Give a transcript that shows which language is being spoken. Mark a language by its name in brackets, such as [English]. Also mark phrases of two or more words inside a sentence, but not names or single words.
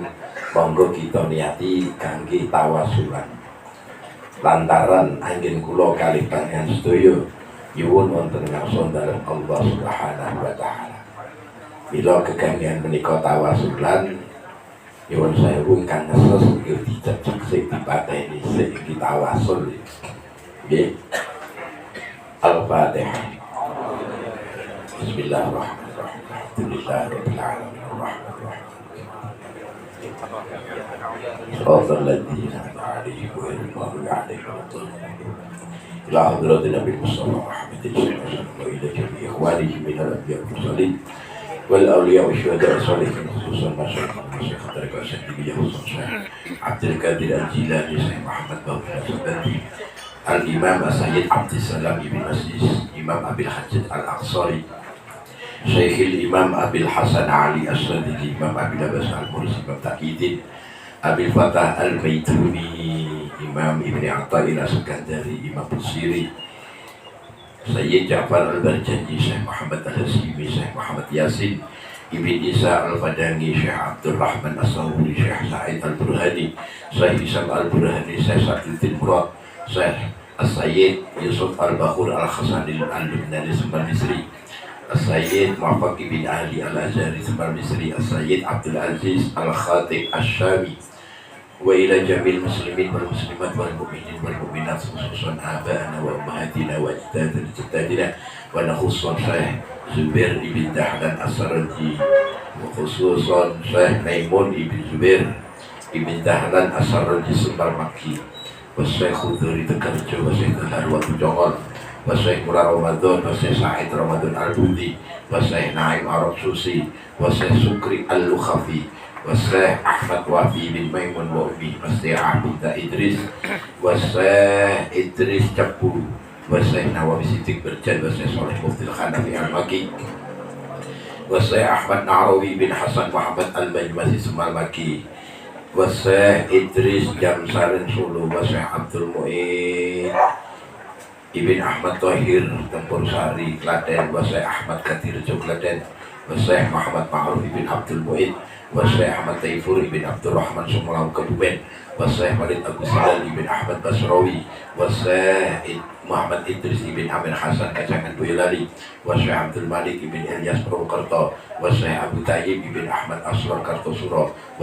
[Javanese] Monggo kita niati kangge tawasulan lantaran anggen kula kalih panjenengan sedaya nyuwun wonten ngarsa dalem Allah [Arabic] سبحانه وتعالى. [Javanese] Mila kegamian menika tawasulan nyuwun sewu kang ngeses nggih dicecek sing dipateni sing ditawasul. Nggih. Al-Fatihah. [Arabic] بسم الله الرحمن الرحيم. الحمد لله رب العالمين الرحمن الرحيم. صراط الذين أنعمت عليهم غير المغضوب عليهم ولا الضالين. إلى حضرة النبي المصطفى محمد صلى الله عليه وسلم وإلى جميع إخوانه من الأنبياء والمرسلين والأولياء والشهداء والصالحين خصوصا مشايخ الطريقة الشاذلية خصوصا الشيخ عبد القادر الجيلاني الشيخ محمد باقر السبتي الإمام السيد عبد السلام بن مسيس إمام أبي الحجاج الأنصاري Syekhil Imam Abil Hasan Ali As-Sadili, Imam Abil Abbas Al-Mursi, Imam Taqiyuddin Abil Fatah Al-Baituni, Imam Ibn Atta'il As-Sakandari, Imam Busiri, Sayyid Ja'far Al-Barjanji, Syekh Muhammad Al-Hasimi, Syekh Muhammad Yasin, Ibn Isa Al-Fadangi, Syekh Abdul Rahman As-Sawuri, Syekh Sa'id Al-Burhani, Syekh Isam Al-Burhani, Syekh Saduddin Murad, Syekh As-Sayyid Yusuf Al-Bakhur Al-Khasani Al-Lubnani Sembal Misri, As-Sayyid Muhammad Ibn Ali Al-Azhari Sembal Misri, As-Sayyid Abdul Aziz Al-Khatib Ash-Shami, وإلى جميع المسلمين والمسلمات والمؤمنين والمؤمنات خصوصا آبائنا وأمهاتنا وأجدادنا جداتنا وخصوصا Syekh Zubair ibn Dahlan As-Sarraji, wa khususan Syekh Maimun ibn Zubair ibn Dahlan As-Sarraji Sembal Makki, wa Syekh Khuduri Tegarjo, wa Syekh Harwa Jongol, wa Syekh Murah Ramadan, wa Syekh Sa'id Ramadan Al-Budi, wa Syekh Naim Arab Susi, wa Syekh Sukri Al-Lukhafi, wa Syekh Ahmad Wafi bin Maimun wa Umi Masti'ah binta Idris, wa Syekh Idris Capu, wa Syekh Nawawi Siddiq Berjan, wa Syekh Soleh Muftil Khanafi Al-Maki, wa Syekh Ahmad Na'rawi bin Hasan Muhammad Al-Majmasi Semal Maki, wa Syekh Idris Jamsarin Sulu, wa Syekh Abdul Mu'in Ibn Ahmad Thohir Tempur Sari Klaten, wa Syekh Ahmad Kathir Klaten, wa Syekh Muhammad Ma'ruf Ibn Abdul Mu'in, wa Syekh Ahmad Taifur Ibn Abdul Rahman Sumulau Kebumen, wa Syekh Walid Abu Silal Ibn Ahmad Basrawi, wa Syekh Muhammad Idris Ibn Amir Hasan Kacangan Boyolali, wa Syekh Abdul Malik Ibn Ilyas Purwokerto, wa Syekh Abu Tayyib Ibn Ahmad Asrar Kartosuro, wa